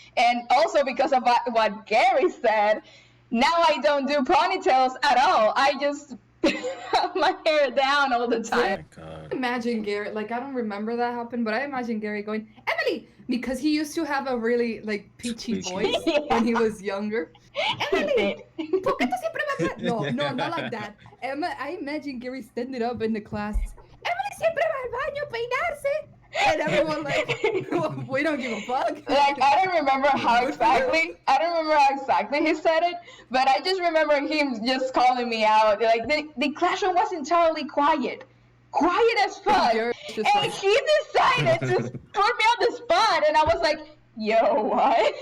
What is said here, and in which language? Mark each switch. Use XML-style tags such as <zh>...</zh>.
<en>And also because of what Gary said, now I don't do ponytails at all. I just have my hair down all the time. Oh my God. Imagine Gary, like I don't remember that happened, but I imagine Gary going, Emily, because he used to have a really like peachy voice when he was younger.</en> <es>Emily, ¿por qué tú siempre me hablas?</es> <en>No, not like that. I imagine Gary standing up in the class.</en> <es>Emily siempre va al baño a peinarse.</es> <en>And everyone like, we don't give a fuck. Like I don't remember how exactly he said it, but I just remember him just calling me out. Like the classroom was entirely quiet as fuck, and he decided to put me on the spot, and I was like, yo, what?</en>